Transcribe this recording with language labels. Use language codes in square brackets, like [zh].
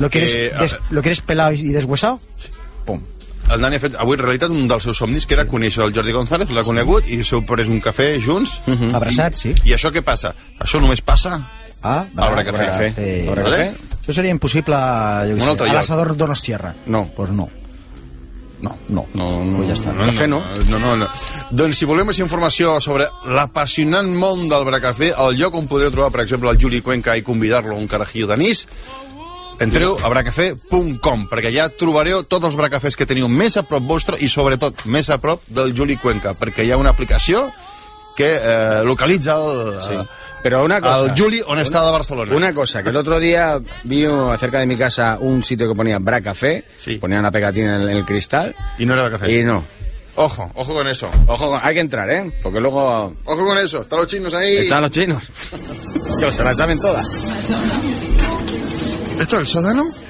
[es] Lo quieres pelado y deshuesado? Pum. [ca] El Dani ha fet avui realitat un dels seus somnis, que era conèixer el Jordi González, l'ha conegut, i s'heu pres un cafè junts. Uh-huh. Abraçat, sí. I això què passa? Això només passa a l'hora que fa cafè. Això seria impossible, jo què sé, a l'assador Donostierra. No. [es] Pues no. No. [ca] Pues ja està. No. Doncs si voleu més informació sobre l'apassionant món del bracafé, el lloc on podeu trobar, per exemple, el Juli Cuenca i convidar-lo a un carajillo d'anís, entreu a bracafé.com, perquè ja trobareu tots els bracafés que teniu més a prop vostre i, sobretot, més a prop del Juli Cuenca, perquè hi ha una aplicació que localitza el... Sí. Però una cosa, el Juli on està de Barcelona. [es] Una cosa, [ca] que l'altre dia [es] vi cerca de mi casa un sitio que ponia Bracafé, sí. Ponia una pegatina en el cristal. [ca] I no era Bracafé. I no. [es] Ojo con eso. Ojo con... Hay que entrar, ¿eh? Porque luego... Ojo con eso, están los chinos ahí. Están los chinos. Yo, se la saben todas. ¿Esto es el sótano?